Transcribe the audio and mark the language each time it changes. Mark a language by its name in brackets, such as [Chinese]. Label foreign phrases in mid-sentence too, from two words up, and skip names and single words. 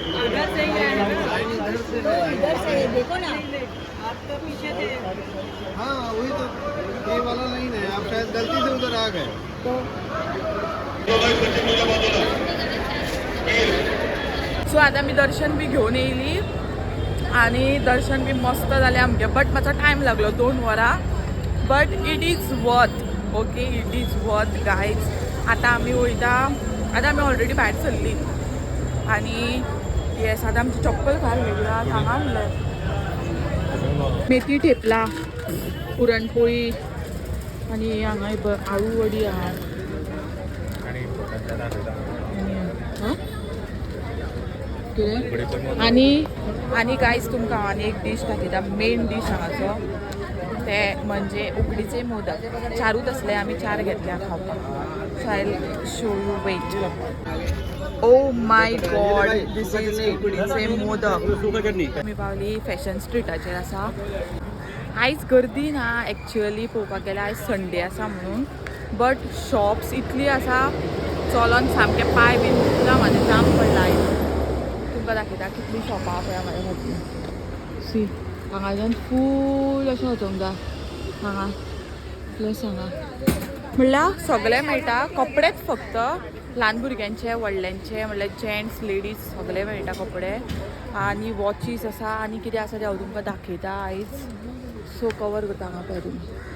[Hindi] इधर से ही आए हैं. इधर से है, देखो ना. आप तो पीछे थे. हाँ वही तो ये वाला नहीं है, आप शायद गलती से उधर आ गए। [Konkani] सो आता मी दर्शन बी घेऊन येयली आणि दर्शन बी मस्त जालें आमगे बट मातसो टायम लागलो 2 वरां बट [English] it is worth okay it is worth guys [Konkani] आतां आमी वयता आतां आमी ऑलरेडी भायर सरली आणि येस आतां आमची चप्पल भायर वेगळा सांगा म्हणलें मेथी ठेपला पुरणपोळी आणि हांगा आळू वडी आहा कितें आनी गायज तुमकां आनी एक डीश दाखयता मेन डीश हांगाचो ते म्हणजे उकडीचे मोदक 4 असले आमी 4 घेतल्या खावपाक [English] so I show you wait o my god this is [Konkani] उकडीचे मोदक आमी पावली फॅशन स्ट्रीटाचेर आसा आयज गर्दी ना एक्चुअली पळोवपाक गेल्यार आयज संडे आसा म्हणून बट शॉप्स इतली आसा चलोन सामके पांय बीन दुखला म्हाजे जाम पडला आयज तुमकां दाखयता कितली शॉपां आहा पळय म्हाज्या फाटल्यान सी हांगाच्यान फूल अशें वचोंक जाय हांगा प्लस हांगा म्हणल्यार सगळें मेळटा कपडेच फक्त ल्हान भुरग्यांचे व्हडल्यांचे म्हणल्यार जेंट्स लेडीज सगळे मेळटा कपडे आनी वॉचीस आसा आनी कितें आसा तें हांव तुमकां दाखयता आयज सो कवर करता हांगा पळय तुमी